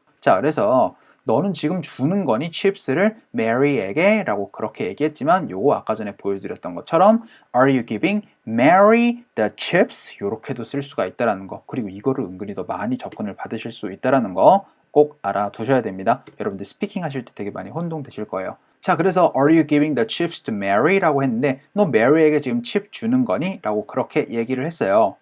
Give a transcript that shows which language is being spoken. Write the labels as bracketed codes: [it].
[ko] 자, 그래서 너는 지금 주는 거니 칩스를 Mary에게 라고 그렇게 얘기했지만 요거 아까 전에 보여드렸던 것처럼 [en] Are you giving Mary the chips? [ko] 요렇게도 쓸 수가 있다는 거, 그리고 이거를 은근히 더 많이 접근을 받으실 수 있다는 거 꼭 알아두셔야 됩니다. 여러분들 스피킹 하실 때 되게 많이 혼동되실 거예요. 자, 그래서 [en] Are you giving the chips to Mary? [ko] 라고 했는데 너 Mary에게 지금 칩 주는 거니? 라고 그렇게 얘기를 했어요.